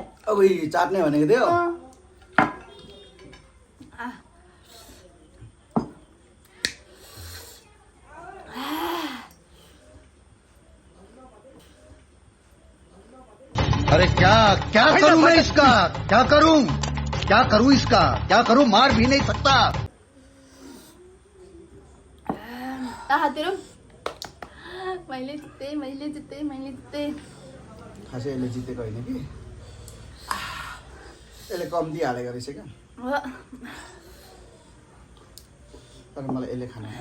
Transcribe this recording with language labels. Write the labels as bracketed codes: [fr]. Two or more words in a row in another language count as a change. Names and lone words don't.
[ne] अब चाट्ने भनेको थियो [hi] अरे क्या क्या करूं मैं इसका क्या करूं इसका क्या करूं मार भी नहीं सकता [ne] तेरो मैले जिते खासै यसले जितेको होइन कि यसले कम्ती हालेको रहेछ क्या तर मलाई यसले खानु भएन